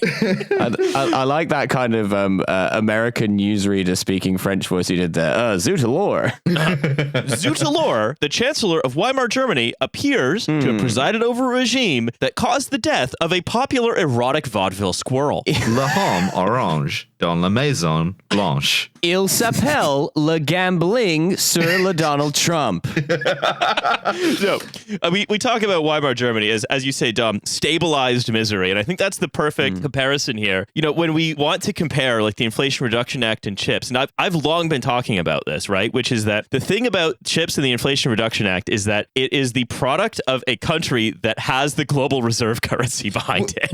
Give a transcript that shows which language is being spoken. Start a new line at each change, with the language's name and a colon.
English: I like that kind of American newsreader speaking French voice he did there.
French: Zutalor.
English: Zutalor, the Chancellor of Weimar Germany, appears to have presided over a regime that caused the death of a popular erotic vaudeville squirrel.
French: Le homme orange dans la maison blanche. Il s'appelle le gambling sur le Donald Trump.
English: So, we talk about Weimar Germany as you say, Dom, stabilized misery. And I think that's the perfect comparison here. You know, when we want to compare like the Inflation Reduction Act and chips, and I've long been talking about this, right? Which is that the thing about chips and the Inflation Reduction Act is that it is the product of a country that has the global reserve currency behind it.